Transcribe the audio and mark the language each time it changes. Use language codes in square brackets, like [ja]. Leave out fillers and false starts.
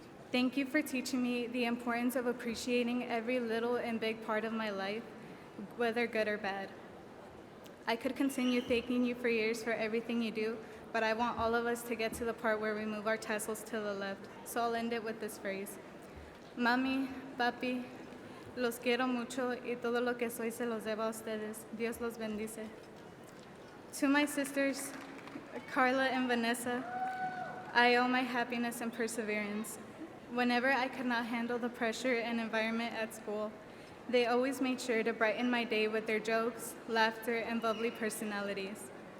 [en] Thank you for teaching me the importance of appreciating every little and big part of my life, whether good or bad. I could continue thanking you for years for everything you do, but I want all of us to get to the part where we move our tassels to the left, so I'll end it with this phrase. [es] Mami, papi, los quiero mucho y todo lo que soy se los debo a ustedes. Dios los bendice. [en] To my sisters, Carla and Vanessa, I owe my happiness and perseverance. Whenever I could not handle the pressure and environment at school, they always made sure to brighten my day with their jokes, laughter, and bubbly personalities.